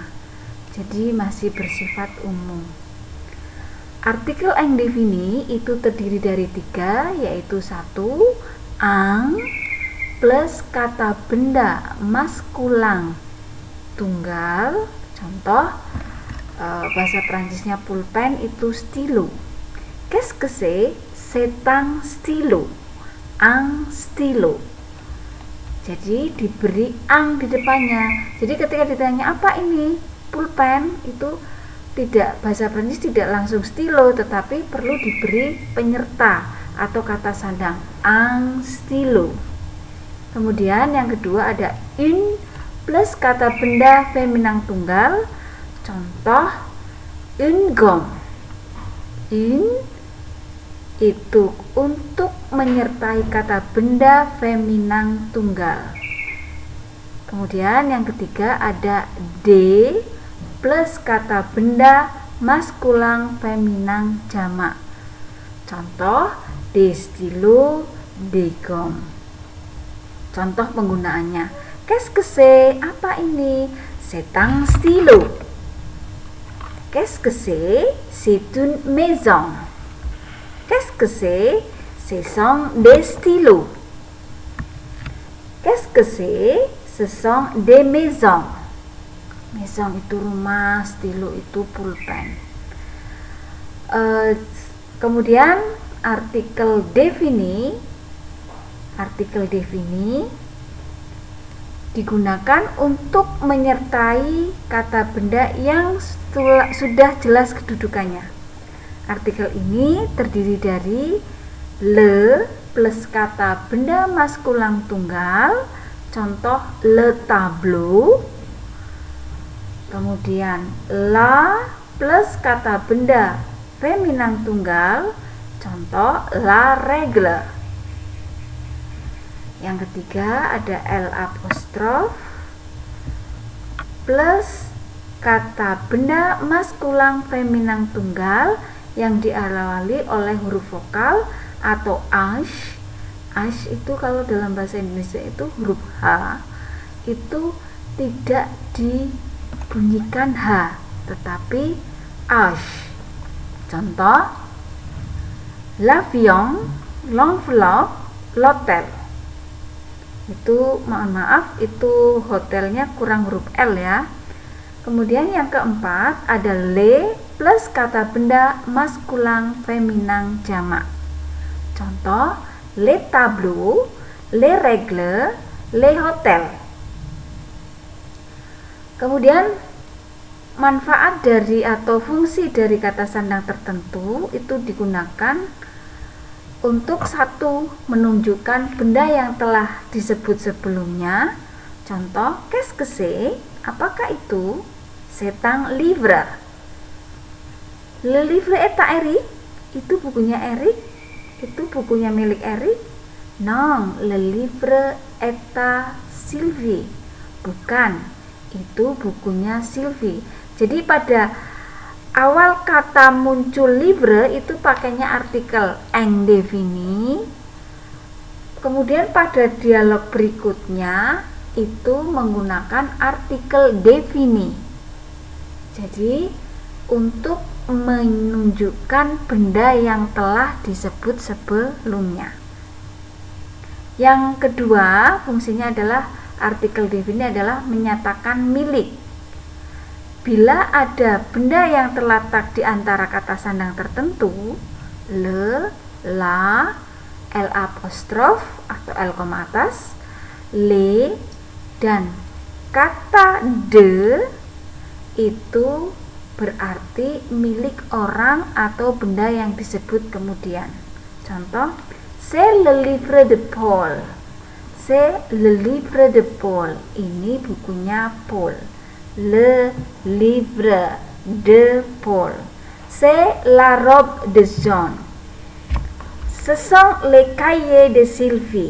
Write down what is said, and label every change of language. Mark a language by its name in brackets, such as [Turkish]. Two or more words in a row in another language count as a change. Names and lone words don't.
[Indonesian] Jadi masih bersifat umum. Artikel indefini itu terdiri dari 3, yaitu 1, ang plus kata benda maskulang tunggal. Contoh bahasa Prancisnya pulpen itu stylo. [French] Qu'est-ce que c'est un stylo? Un stylo. [Indonesian] Jadi diberi ang di depannya. Jadi ketika ditanya apa ini pulpen, itu tidak, bahasa Prancis tidak langsung stylo, tetapi perlu diberi penyerta atau kata sandang [French] un stylo. [Indonesian] Kemudian yang kedua ada une plus kata benda feminang tunggal. Contoh [French] une gomme. [Indonesian] Une itu untuk menyertai kata benda feminang tunggal. Kemudian yang ketiga ada de plus kata benda maskulang feminang jamak. Contoh [French] des stylos, des gommes. [Indonesian] Contoh penggunaannya. [French] Qu'est-ce que c'est? [Indonesian] Apa ini? [French] C'est un stylo. Qu'est-ce que c'est? C'est une maison. Qu'est-ce que c'est? Ce sont des stylos. Qu'est-ce que c'est? Ce sont des maisons. [Indonesian] Maison itu rumah, stylo itu pulpen. Kemudian artikel defini digunakan untuk menyertai kata benda yang sudah jelas kedudukannya. Artikel ini terdiri dari le plus kata benda maskulang tunggal, contoh [French] le tableau. [Indonesian] Kemudian la plus kata benda feminang tunggal, contoh [French] la règle. [Indonesian] Yang ketiga ada L apostrof plus kata benda maskulang feminang tunggal yang diawali oleh huruf vokal atau h. H itu kalau dalam bahasa Indonesia itu huruf H itu tidak dibunyikan H tetapi h. Contoh [French] l'avion, l'enveloppe, l'hôtel. [Indonesian] Itu mohon maaf, itu hotelnya kurang huruf L ya. Kemudian yang keempat ada le plus kata benda maskulang feminang jamak. Contoh [French] les tableaux, les règles, les hôtels. [Indonesian] Kemudian manfaat dari atau fungsi dari kata sandang tertentu itu digunakan untuk satu, menunjukkan benda yang telah disebut sebelumnya. Contoh, [French] qu'est-ce que c'est? [Indonesian] Apakah itu? [French] C'est un livre. Le livre est à Eric? [Indonesian] Itu bukunya Eric? Itu bukunya milik Eric? [French] Non, le livre est à Sylvie. [Indonesian] Bukan, itu bukunya Sylvie. Jadi pada awal kata muncul livre itu pakainya artikel indefini. Kemudian pada dialog berikutnya itu menggunakan artikel defini. Jadi untuk menunjukkan benda yang telah disebut sebelumnya. Yang kedua, fungsinya adalah artikel div ini adalah menyatakan milik. Bila ada benda yang terletak di antara kata sandang tertentu, [French] le, la, [Indonesian] l apostrof atau l koma atas, le, dan kata de, itu berarti milik orang atau benda yang disebut kemudian. Contoh, [French] c'est le livre de Paul. C'est le livre de Paul. [Indonesian] Ini bukunya Paul. [French] Le livre de Paul. C'est la robe de John. Ce sont les cahiers de Sylvie.